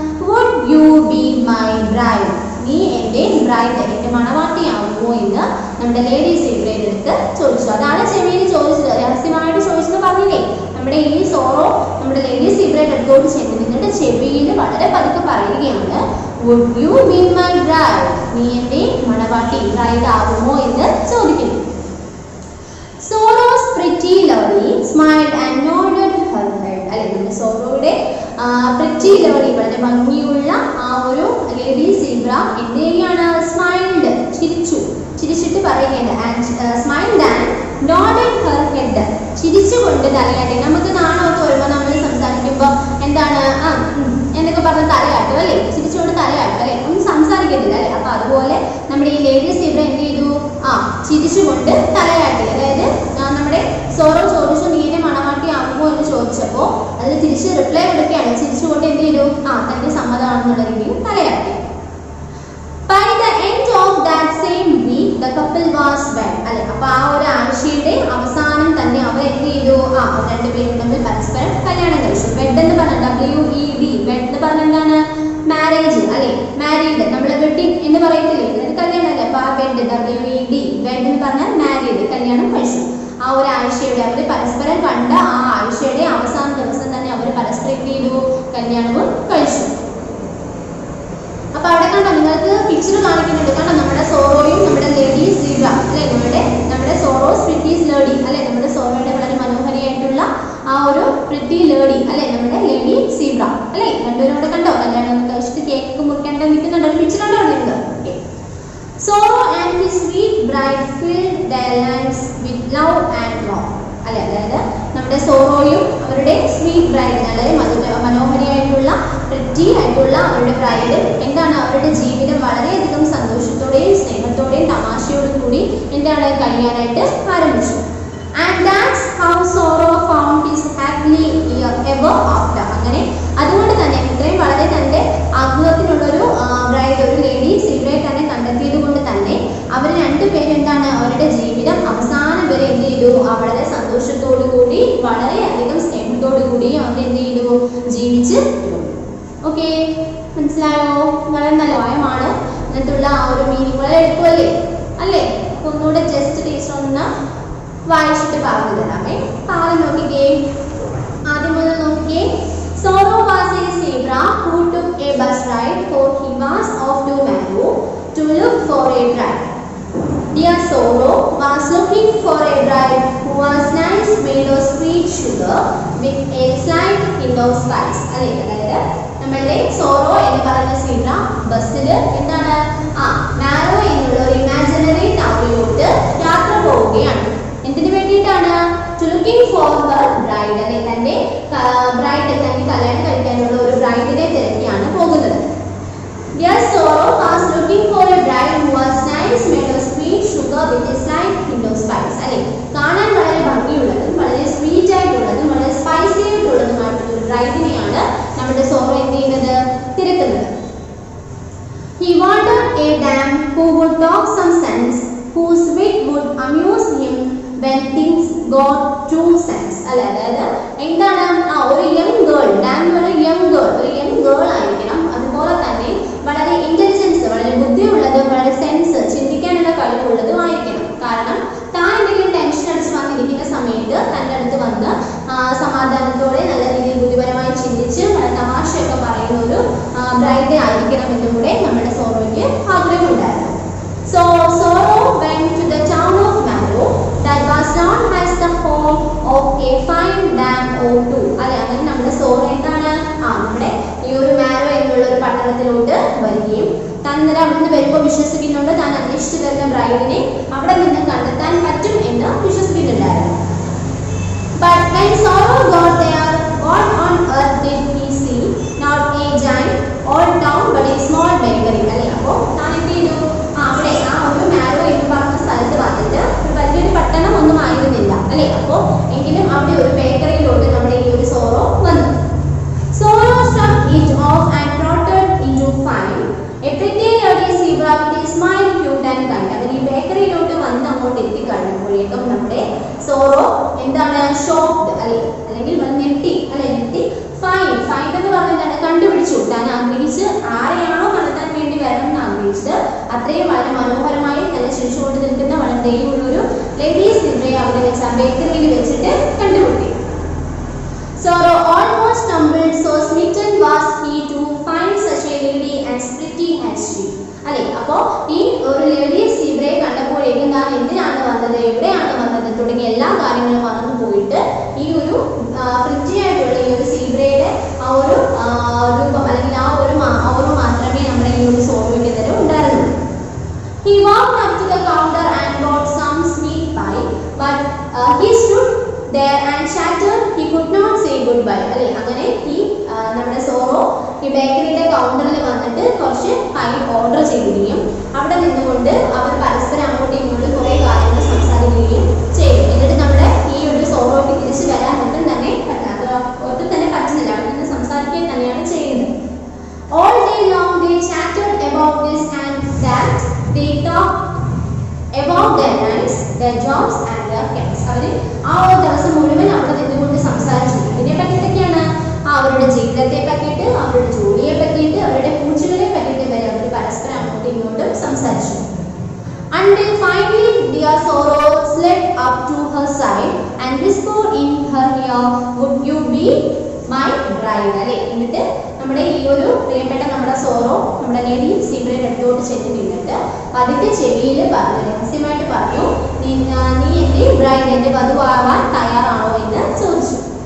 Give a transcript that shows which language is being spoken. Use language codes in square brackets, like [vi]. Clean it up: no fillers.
[en] Would you be my bride? [ml] നീ എൻ്റെ bride, എൻ്റെ മണവാട്ടിയാകുമോ എന്ന് നമ്മുടെ ലേഡി സീബ്രയുടെ അടുത്ത് ചോദിച്ചു. അതാണ് ചെവിയിൽ ചോദിച്ചത്, രഹസ്യമായിട്ട് ചോദിച്ചത് പറഞ്ഞില്ലേ. നമ്മുടെ ഈ സോറോ നമ്മുടെ ലേഡി സീബ്രയുടെ അടുത്തോട്ട് ചെന്ന് നിന്നിട്ട് ചെവിയിൽ വളരെ പതുക്കെ പറയുകയാണ്, [en] Would you be my bride? [ml] നീ എൻ്റെ മണവാട്ടി ബ്രൈഡ് ആകുമോ എന്ന് ചോദിക്കുന്നു. [en] Sorrow's pretty lady smiled and nodded her head. [ml] നമ്മുടെ സോറോയുടെ പ്രിറ്റി ലേഡി വളരെ ഭംഗിയുള്ള ആ ഒരു ലേഡി സീബ്ര എന്ത് ചെയ്യുകയാണ്? സ്മൈൽഡ് ചിരിച്ചിട്ട് പറയുകയാണ്. [en] Smiled and nodded her head. [ml] ചിരിച്ചുകൊണ്ട് തലയാട്ടി. നമുക്ക് നാണമൊക്കെ വരുമ്പോൾ നമ്മൾ സംസാരിക്കുമ്പോൾ എന്താണ് എന്നൊക്കെ പറഞ്ഞ് തലയാട്ടും അല്ലേ? ചിരിച്ചുകൊണ്ട് തലയാട്ടും അല്ലേ? ഒന്നും സംസാരിക്കത്തില്ല അല്ലേ? അപ്പൊ അതുപോലെ നമ്മുടെ ഈ ലേഡി സീബ്ര എന്ത് ചെയ്തു? ചിരിച്ചുകൊണ്ട് തലയാട്ടി. അതായത് നമ്മുടെ സോറോ ചോദിച്ചു നീ എന്നെ മണവാട്ടി ആകുമോ എന്ന് ചോദിച്ചപ്പോൾ അതിൽ തിരിച്ച് റിപ്ലൈ കൊടുക്കുകയാണ്. ചിരിച്ചുകൊണ്ട് എന്ത് ചെയ്തു? തന്റെ സമ്മതമാണെന്നുള്ള രീതിയിൽ തലയാട്ടി. [en] By the end of that same week, the couple was wed. [ml] അപ്പൊ ആ ഒരു ആഴ്ചയുടെ അവസാനം തന്നെ അവർ എന്ത് ചെയ്തു? രണ്ടുപേരും തമ്മിൽ പരസ്പരം കല്യാണം കഴിച്ചു. വെഡ് എന്ന് പറഞ്ഞാൽ WED. വെഡ് എന്ന് പറഞ്ഞാൽ എന്താണ്? മാരേജ് അല്ലെ? മാരീഡ്. നമ്മൾ വെഡിങ് എന്ന് പറയത്തില്ലേ? അത് കല്യാണം അല്ലേ? അപ്പൊ ആ വെഡ് WED വെഡ് എന്ന് പറഞ്ഞാൽ മാരീഡ്, കല്യാണം കഴിച്ചു. ആ ഒരു ആഴ്ചയുടെ അവർ പരസ്പരം കണ്ട ആ ആഴ്ചയുടെ അവസാന ദിവസം തന്നെ അവർ പരസ്പരം എന്ത് ചെയ്തു? കല്യാണവും കഴിച്ചു. അപ്പൊ അവിടെ കണ്ടോ നിങ്ങൾക്ക് പിക്ചർ കാണിക്കുന്നുണ്ട്. കണ്ടോ നമ്മുടെ സോറോയും നമ്മുടെ ലേഡി സീബ്ര അല്ലെ? നമ്മുടെ സോറോസ് പ്രിറ്റീസ് ലേഡി അല്ലെ? നമ്മുടെ സോറോയുടെ വളരെ മനോഹരിയായിട്ടുള്ള ആ ഒരു പ്രിറ്റി ലേഡി അല്ലെ? നമ്മുടെ ലേഡി സീബ്ര അല്ലെ? രണ്ടുപേരും കൂടെ കണ്ടോ കല്യാണം കഴിച്ചിട്ട് കേക്ക് മുറിക്കേണ്ട നിൽക്കുന്നുണ്ടോ? പിക്ചർ ഉണ്ടോ നിങ്ങൾ? [en] Sorrow and his sweet bride filled their lives with love and love. [ml] അതായത് നമ്മുടെ സോറോയും അവരുടെ സ്വീറ്റ് ബ്രൈഡ് അതായത് മനോഹരിയായിട്ടുള്ള പ്രിറ്റി ആയിട്ടുള്ള അവരുടെ ബ്രൈഡ് എന്താണ് അവരുടെ ജീവിതം വളരെയധികം സന്തോഷത്തോടെയും സ്നേഹത്തോടെയും തമാശയോടും കൂടി എന്താണ് കഴിയാനായിട്ട് ആരംഭിച്ചു. [en] And that's how Sorrow found his happily ever after. [ml] അങ്ങനെ അതുകൊണ്ട് തന്നെ ഇത്രയും വളരെ തന്റെ ആഗ്രഹത്തിനുള്ളൊരു ബ്രൈഡ് ഒരു ലേഡി സീബ്രയെ തന്നെ കണ്ടെത്തിയത് കൊണ്ട് തന്നെ അവർ രണ്ടുപേരും എന്താണ് അവരുടെ ജീവിതം അവസാനം വരെ എന്ത് ചെയ്തു? വളരെ സന്തോഷത്തോടു കൂടി വളരെയധികം സ്നേഹത്തോടു കൂടി അവർ എന്ത് ചെയ്തു? ജീവിച്ച്. ഓക്കെ, മനസ്സിലായോ? വളരെ നല്ല വായമാണ്. അതിനകത്തുള്ള ആ ഒരു മീനിങ് വളരെ എളുപ്പമല്ലേ അല്ലേ? ഒന്നുകൂടെ ജസ്റ്റ് ടീച്ചർ ഒന്ന് വായിച്ചിട്ട് പറഞ്ഞു തരാമേ. ആദ്യം നോക്കിക്കേ, ആദ്യം മുതൽ നോക്കിക്കേ. [en] Sorrow was a zebra who took a bus ride, for he was off to Mango to look for a bride. Dear Sorrow was looking for a bride who was nice, made of sweet sugar, with a slight hint of spice. [ml] അല്ലേ, അതായത് നമ്മളുടെ sorrow എന്ന് പറയുന്ന zebra ബസ്സിൽ എന്താണ് narrow എന്നുള്ള ഒരു imaginary ടൗണിലോട്ട് യാത്ര പോവുകയാണ്. എന്തിനു വേണ്ടിയിട്ടാണ്? [en] to looking for her bride, [ml] അല്ലെ തന്റെ ബ്രൈഡ്, തന്റെ കല്യാണം കഴിക്കാനുള്ള ഒരു ബ്രൈഡിനെ തിരക്കിയാണ് പോകുന്നത്. [en] Dear Sorrow was looking for a bride who was nice, made of sweet sugar with a slight hint of spice. [ml] അല്ലെ, കാണാൻ വളരെ ഭംഗിയുള്ളതും വളരെ സ്വീറ്റ് ആയിട്ടുള്ളതും വളരെ സ്പൈസി ആയിട്ടുള്ളതുമായിട്ടുള്ള ഒരു ബ്രൈഡിനെയാണ് നമ്മുടെ സോറോ എന്ത് ചെയ്യുന്നത്? തിരക്കുന്നത്. [en] He wanted a dame who would talk some sense, whose wit would amuse him when things got too sense. [ml] അല്ലെ, അതായത് എന്താണ് ഒരു യങ് ഗേൾ, ഡാം ഒരു യങ് ഗേൾ ആയിരിക്കണം. അതുപോലെ തന്നെ വളരെ ഇന്റലിജൻസ്, വളരെ ബുദ്ധിയുള്ളതും വളരെ സെൻസ്, ചിന്തിക്കാനുള്ള കഴിവുള്ളതും ആയിരിക്കണം. കാരണം താൻ എന്തെങ്കിലും ടെൻഷൻ അടിച്ച് വന്നിരിക്കുന്ന സമയത്ത് തൻ്റെ അടുത്ത് വന്ന് സമാധാനത്തോടെ നല്ല രീതിയിൽ ബുദ്ധിപരമായി ചിന്തിച്ച് വളരെ തമാശയൊക്കെ പറയുന്ന ഒരു ബ്രൈഡ് ആയിരിക്കണം എന്നും കൂടെ നമ്മുടെ സോറോയ്ക്ക് ആഗ്രഹമുണ്ടായിരുന്നു. [en] So Sorrow went to the town of Marrow that was known as the home of a fine dame or two. [ml] അല്ലെ, അങ്ങനെ നമ്മുടെ സോറോ എന്താണ് നമ്മുടെ ഈ ഒരു മാരോ എന്നുള്ള ഒരു പട്ടണത്തിലോട്ട് വരികയും താൻ ഇന്നലെ അവിടെ നിന്ന് വരുമ്പോൾ വിശ്വസിക്കുന്നുണ്ട് താൻ അന്വേഷിച്ചു വരുന്ന ബ്രൈഡിനെ അവിടെ നിന്ന് കണ്ടെത്താൻ പറ്റും എന്ന് വിശ്വസിക്കുന്നുണ്ടായിരുന്നു. [en] But when Sorrow got there, what on earth did he see? Not a giant old town but a small bakery. [ml] അല്ലെ, അപ്പോൾ താൻ എന്ത് ചെയ്തു? അവിടെ ഒരു മാരോ എന്ന് പറഞ്ഞ സ്ഥലത്ത് വന്നിട്ട് വലിയൊരു പട്ടണം ഒന്നും ആയിരുന്നില്ല അല്ലെ, അപ്പോൾ എങ്കിലും അവിടെ ഒരു ബേക്കറിയിലോട്ട് നമ്മുടെ ഈ ഒരു സോറോ വന്നു. [en] Sorrow struck it off and trotted into fine. A pretty lady zebra with a smile, cute and kind. [ml] അങ്ങനെ ഈ ബേക്കറിയിലോട്ട് വന്ന് അങ്ങോട്ട് എത്തിക്കഴിഞ്ഞപ്പോഴേക്കും നമ്മുടെ സോറോ എന്താണ് ഷോക്ക്ഡ് അല്ലെങ്കിൽ ഞെട്ടി ഫൈൻ എന്ന് പറഞ്ഞാൽ കണ്ടുപിടിച്ചു. താൻ ആഗ്രഹിച്ച് ആരെയാണോ കണ്ടെത്താൻ വേണ്ടി വരണം എന്ന് ആഗ്രഹിച്ചത് അത്രയും വളരെ മനോഹരമായി തന്നെ ചിരിച്ചുകൊണ്ട് നിൽക്കുന്ന വളരെ ദയുള്ളൊരു ലേഡീസ് സിബ്രയെ അവിടെ വെച്ച് ആ ബേക്കറിയിൽ വെച്ചിട്ട് കണ്ടുപിടി. [en] Sorrow almost stumbled, so smitten was he to find such a lady as pretty as she. [ml] അല്ലെ, അപ്പോൾ ഈ ഒരു ലേഡീസ് സിബ്രയെ കണ്ടപ്പോഴേക്കും താൻ എന്തിനാണ് വന്നത്, എവിടെയാണ് വന്നത് തുടങ്ങിയ എല്ലാ കാര്യങ്ങളും മറന്നു പോയിട്ട് ഈ ഒരു പ്രിറ്റി ആയിട്ടുള്ള ഈ ഒരു സീബ്രയുടെ ആ ഒരു രൂപം അല്ലെങ്കിൽ ആ ഒരു മാത്രമേ നമ്മുടെ ഈ ഒരു സോറോയ്ക്ക് തന്നെ ഉണ്ടായിരുന്നുള്ളൂ. [en] He walked up to the counter and bought some sweet pie, but he stood there and chattered. He could not say goodbye. [ml] അല്ലെ, അങ്ങനെ ഈ നമ്മുടെ സോറോ ഈ ബേക്കറിയുടെ കൗണ്ടറിൽ വന്നിട്ട് കുറച്ച് പൈ ഓർഡർ ചെയ്യുകയും അവിടെ നിന്നുകൊണ്ട് അവർ പരസ്പരം അങ്ങോട്ടും ഇങ്ങോട്ടും കുറേ കാര്യങ്ങൾ സംസാരിക്കുകയും ചെയ്തു. എന്നിട്ട് നമ്മുടെ ഈ ഒരു സോറോയ്ക്ക് തിരിച്ചു വരാൻ ഒട്ടും തന്നെ പറ്റുന്നില്ല, അവിടെ നിന്ന് സംസാരിക്കുക തന്നെയാണ് ചെയ്യുന്നത്. [en] All day long they chattered about this and that. They talked about their lives, their jobs and their cats. [ml] അവർ ആ ഒരു ദിവസം മുഴുവൻ അവിടെ നിന്നുകൊണ്ട് സംസാരിച്ചു. ഇതിനെ പറ്റിയിട്ടൊക്കെയാണ് അവരുടെ ജീവിതത്തെ പറ്റിയിട്ട്, അവരുടെ ജോലിയെ പറ്റിയിട്ട്, അവരുടെ പൂച്ചകളെ പറ്റിയിട്ട് വരെ അവർ പരസ്പരം അങ്ങോട്ടും ഇങ്ങോട്ടും സംസാരിച്ചു. [en] Until finally dear Sorrow slid up to her side and whispered in her ear, would you be my bride? [ml] അല്ലെ, എന്നിട്ട് നമ്മുടെ ഈ ഒരു പ്രിയപ്പെട്ട നമ്മുടെ സോറോ നമ്മുടെ ലേഡി സീബ്രയുടെ അടുത്തോട്ട് ചെന്ന് നിന്നിട്ട് അതിന്റെ ചെവിയിൽ പറഞ്ഞു, രഹസ്യമായിട്ട് പറഞ്ഞു, നീ എന്റെ ബ്രൈഡ്, എന്റെ വധുവാവാൻ തയ്യാറാണോ എന്ന് ചോദിച്ചു.